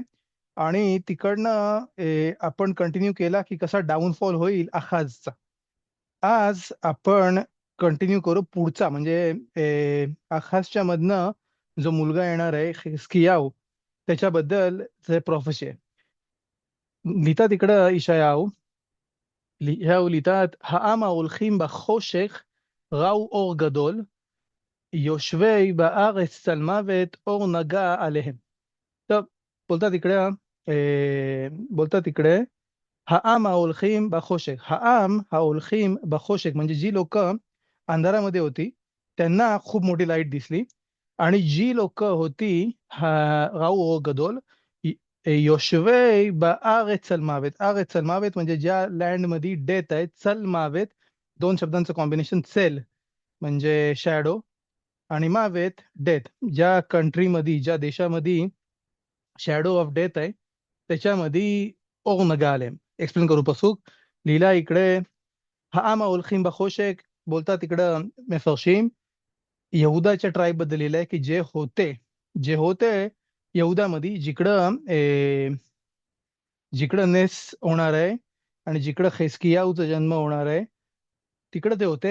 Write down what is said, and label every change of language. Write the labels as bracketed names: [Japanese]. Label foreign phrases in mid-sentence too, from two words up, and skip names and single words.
[Marathi] आणि तिकडनं आपण कंटिन्यू केला की कसा डाऊनफॉल होईल अखाजचा. आज आपण कंटिन्यू करू पुढचा, म्हणजे अखाजच्या मधनं जो मुलगा येणार आहे हिजकियाह, त्याच्याबद्दल प्रॉफेसी आहे. लिहितात इकडं [Hebrew] ישעיהו ליטת העם ההולכים בחושך ראו אור גדול, יושבי בארץ צל מוות אור נגע עליהם. [Marathi] טוב, बोलतात इकडे [Hebrew] העם ההולכים בחושך. העם ההולכים בחושך [Marathi] म्हणजे जी लोक अंधारामध्ये होती त्यांना खूप मोठी लाईट दिसली, आणि जी लोक होती [Hebrew] ראו אור גדול יושבי בארץ צל מוות. ארץ צל מוות [Marathi] म्हणजे ज्या लँड मध्ये डेथ आहे, [Hebrew] צל מוות [Marathi] दोन शब्दांचं कॉम्बिनेशन. सेल म्हणजे शॅडो, आणि मावेत डेथ. ज्या कंट्रीमध्ये ज्या देशामध्ये [English] shadow of death [Marathi] आहे त्याच्यामध्ये [Hebrew] אור נגה עליהם. [Marathi] एक्सप्लेन करू पसूक. लिहिला इकडे [Hebrew] העם ההולכים בחושך, [Marathi] बोलतात इकडं मफरशीम यहुदाच्या ट्राईब बद्दल लिहिलंय की जे होते यहुदामध्ये, जिकडं नेस होणार आहे आणि जिकडं हिजकियाहूचा जन्म होणार आहे तिकडं ते होते.